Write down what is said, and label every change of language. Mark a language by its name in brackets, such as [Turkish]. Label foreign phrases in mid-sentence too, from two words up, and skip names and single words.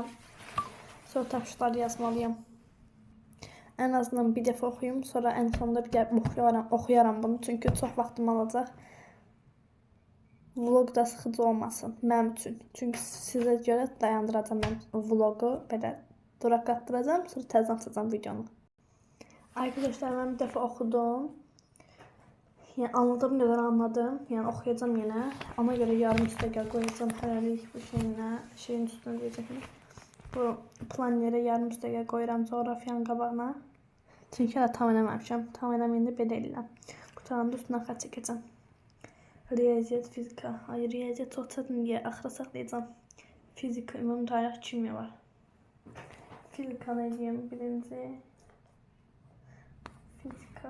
[Azerbaijani] Sonra tapşırıqları yazmalıyam. Ən azından bir dəfə oxuyum, sonra ən sonunda bir dəfə oxuyaram bunu. Çünki çox vaxtım alacaq. Vlog da sıxıcı olmasın mənim üçün. Çünki sizə görə dayandıracağım mən vlogu. Belə duraklatdıracağım, sonra təzən açacağım videonu. [Turkish] Arkadaşlar ben bir defa okudum. Yani anladığım kadar anladım. Yani okuyacağım yine. Ona göre yarım üstegel koyacağım. Hələlik bu şeyin üstüne diyecektim. [Azerbaijani] Bu plan yere yarım üstegel koyuram coğrafyanın qabağına. Çünkü hələ tam eləməmişəm. Tam eləməyəndə belə eləyirəm. Qutanın üstüne xət çəkəcəm. Riyaziyyat, fizika. Hayır, riyaziyyat çox çətin deyə axıra saxlayacağım. Fizika, ümumi tarix, kimya var. Fizika nə deyim birinci. Fizika.